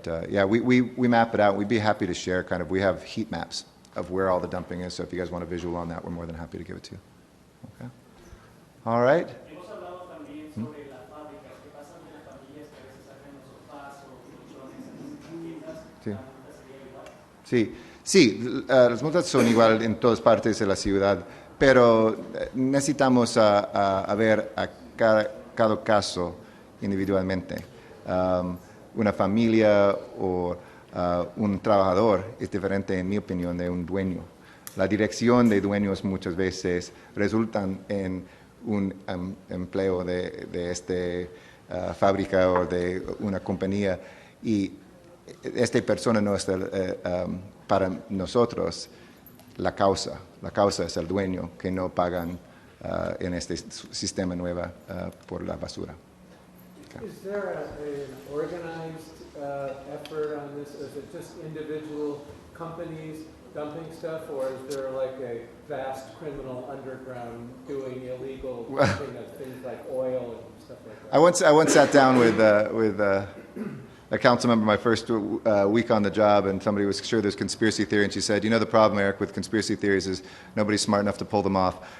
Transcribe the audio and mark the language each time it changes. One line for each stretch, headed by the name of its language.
English: Yeah, we map it out. We'd be happy to share we have heat maps of where all the dumping is. So if you guys want a visual on that, we're more than happy to give it to you. Okay. All right.
Spanish: Hemos hablado también sobre las fábricas, qué pasa con las familias que a veces sacan los sofás o colchones en sus tiendas, Sí. la multa sería igual. Sí, las multas son igual en todas partes de la ciudad, pero necesitamos ver a cada caso individualmente. Una familia o un trabajador es diferente, en mi opinión, de un dueño. La dirección de dueños muchas veces resultan en un empleo de esta fábrica o de una compañía, y esta persona no es para nosotros la causa. La causa es el dueño, que no pagan en este sistema nuevo por la basura.
English: Is there an organized effort on this? Is it just individual companies dumping stuff, or is there like a vast criminal underground doing illegal dumping of things like oil and stuff like that? I once sat down with a council member my first week on the job, and somebody was sure there's conspiracy theory, and she said, the problem, Eric, with conspiracy theories is nobody's smart enough to pull them off.